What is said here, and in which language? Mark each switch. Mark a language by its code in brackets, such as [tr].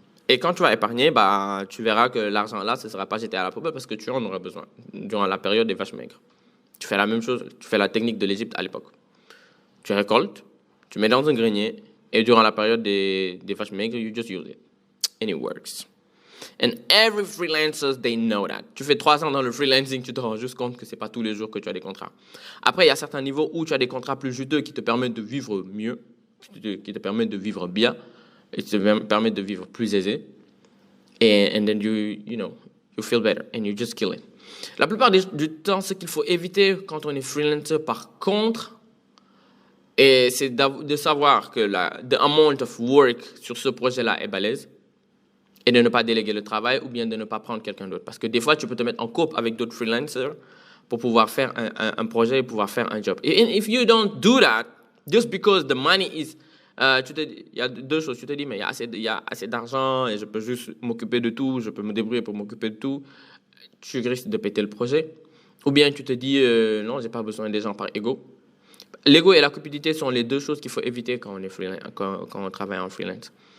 [fr] Et quand tu vas épargner, bah, tu verras que l'argent là, ce ne sera pas jeté à la poubelle parce que tu en auras besoin durant la période des vaches maigres. Tu fais la même chose, tu fais la technique de l'Égypte à l'époque. Tu récoltes, tu mets dans un grenier, et durant la période des vaches maigres, [en] you just use it. And it works. And every freelancer, they know that. [fr] Tu fais 3 ans dans le freelancing, tu te rends juste compte que ce n'est pas tous les jours que tu as des contrats. Après, il y a certains niveaux où tu as des contrats plus juteux qui te permettent de vivre mieux, qui te permettent de vivre bien, et qui te permettent de vivre plus aisé. [en] And then you feel better and you just kill it. [fr] La plupart du temps, ce qu'il faut éviter quand on est freelancer, par contre, c'est de savoir que [en] the amount of work [fr] sur ce projet-là est balèze et de ne pas déléguer le travail ou bien de ne pas prendre quelqu'un d'autre. Parce que des fois, tu peux te mettre en couple avec d'autres freelancers pour pouvoir faire un projet et pouvoir faire un job. [en] And if you don't do that, just because the money is... [fr] il y a deux choses. Tu te dis, mais il y a assez d'argent et je peux juste m'occuper de tout, je peux me débrouiller pour m'occuper de tout. Tu risques de péter le projet. Ou bien tu te dis, non, j'ai pas besoin des gens par ego. L'ego et la cupidité sont les deux choses qu'il faut éviter quand on travaille en freelance.